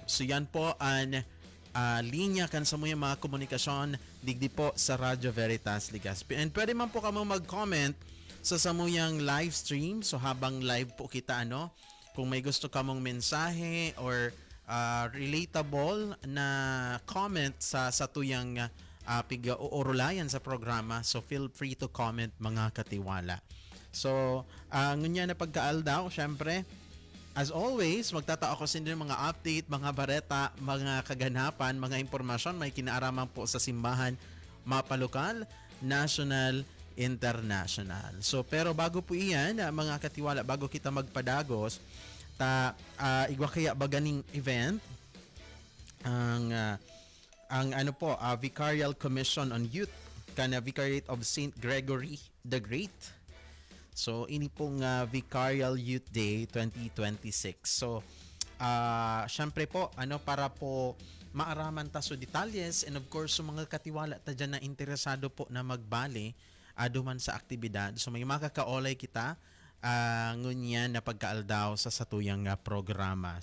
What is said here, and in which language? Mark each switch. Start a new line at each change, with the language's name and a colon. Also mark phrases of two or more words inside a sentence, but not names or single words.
Bikol: So yan po ang linya kan sa mga komunikasyon digdi po sa Radyo Veritas Legazpi. And pwede man po kamo mag-comment sa samuyang live stream. So habang live po kita kung may gusto kamong mensahe
English: or relatable
Bikol: na comment sa tuyang piga-uurulayan sa programa.
English: So, feel free to comment,
Bikol: mga katiwala. So, ngunya na pagkaaldaw, syempre,
English: as always,
Bikol: magtatao ko sin din mga update, mga bareta, mga kaganapan, mga impormasyon, may kinaaraman po sa simbahan, mapalokal,
English: national, international.
Bikol: So, pero bago po iyan, mga katiwala, bago kita magpadagos, igwa kaya baganing event, ang Vicarial Commission on Youth kana Vicariate of St. Gregory the Great. So ini pong Vicarial Youth Day 2026. So syempre po para po maaraman ta so detalles,
English: and of course
Bikol: so mga katiwala ta dyan na interesado po na magbali aduman sa aktibidad. So may makakaolay kita ngunyan na pagkaaldaw sa satuyang programa.